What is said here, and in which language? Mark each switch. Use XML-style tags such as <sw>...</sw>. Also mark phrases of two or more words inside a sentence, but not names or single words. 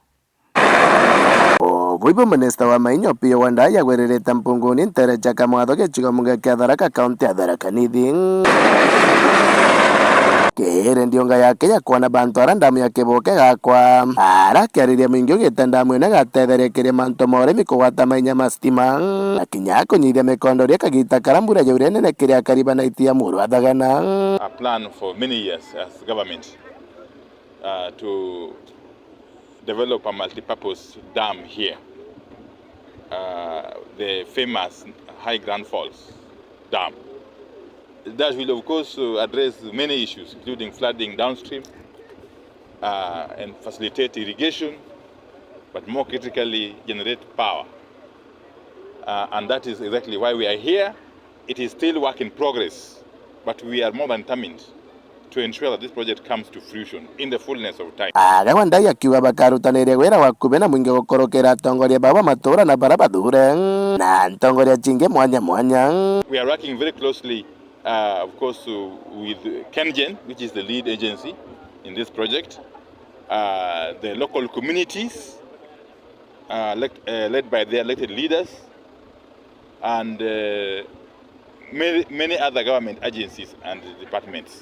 <mer>Vipo Minista wa Mainyo pia wandaya werereta Mpunguni ntere cha Kamwadho gechigo munge kia Tharaka kaunti ya Tharaka Nithi kere ndionga yake ya kuona bantu arandamu ya kiboke gakwa ara kiariria mwingi ugite ndamu ina gatetherekeria manto moremi kugwata mainya mastima na kinya kunyithia mikondo ria kagita karambura yaure nene kiria kariba na itia muru athagana.</mer> <en>A plan for many years as government to develop a multi-purpose dam here, the famous High Grand Falls Dam. That will of course address many issues including flooding downstream and facilitate irrigation, but more critically generate power. And that is exactly why we are here. It is still work in progress, but we are more than determined to ensure that this project comes to fruition in the fullness of time.</en> <mer>Wandai akiuga bakarutaniria wira wa kubena mwingi gukorokera atongoria baba matura na bara bathure na atongoria chinge mwanya mwanya.</mer> <en>We are working very closely of course with KenGen, which is the lead agency in this project, the local communities led by their elected leaders, and many other government agencies and departments.</en>